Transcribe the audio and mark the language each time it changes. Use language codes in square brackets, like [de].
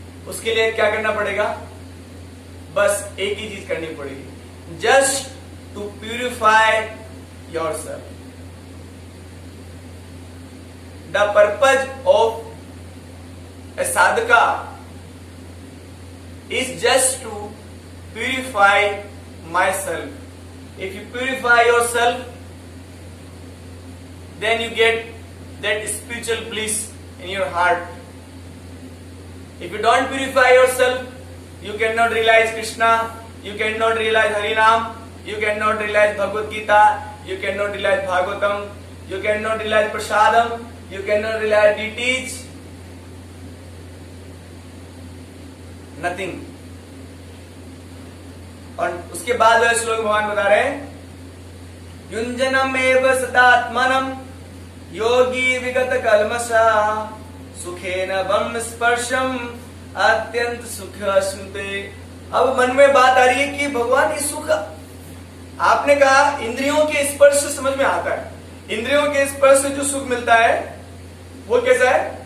[hi] उसके लिए क्या करना पड़ेगा? बस एक ही चीज करनी पड़ेगी, [en] Just to purify yourself. The purpose of a sadhaka is just to purify my self. If you purify your self, then you get that spiritual bliss in your heart. If you don't purify yourself, you cannot realize Krishna, you cannot realize Harinam, you cannot realize Bhagavad Gita, you cannot realize Bhagavatam, you cannot realize Prasadam, you cannot realize deities, nothing. [hi] और उसके बाद वह श्लोक भगवान बता रहे हैं, [sa] युंजनम एव सदात्मनम योगी विगत कल्मषा सुखेन ब्रह्म स्पर्शम अत्यंत सुख स्मृते। [hi] अब मन में बात आ रही है कि भगवान ये सुख, आपने कहा इंद्रियों के स्पर्श से समझ में आता है, इंद्रियों के स्पर्श से जो सुख मिलता है वो कैसा है?